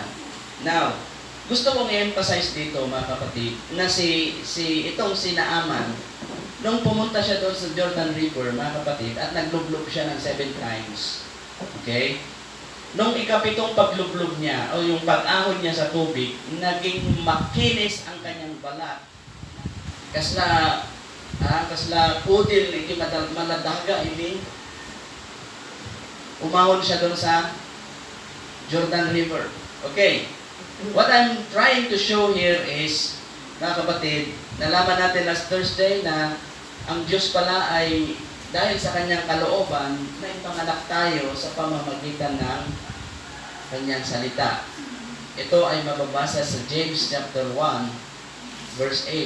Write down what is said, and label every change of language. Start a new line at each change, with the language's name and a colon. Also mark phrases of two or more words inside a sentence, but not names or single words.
Filipino: Now, gusto kong i-emphasize dito, mga kapatid, na itong si Naaman, nung pumunta siya doon sa Jordan River, mga kapatid, at naglublog siya ng 7 times. Okay? Nung ikapitong paglublob niya, o yung pag-ahon niya sa tubig, naging makinis ang kanyang balat.
Iloko: Kasla pudil, iti maladaga, ini.
Filipino: Umahon siya doon sa Jordan River. Okay.
English: What I'm trying to show here is,
Filipino: mga kapatid, nalaman natin
English: last Thursday
Filipino: na ang Diyos pala ay dahil sa kanyang kalooban, may panganak tayo sa pamamagitan ng kanyang salita. Ito ay mababasa sa James
English: chapter 1, verse 8.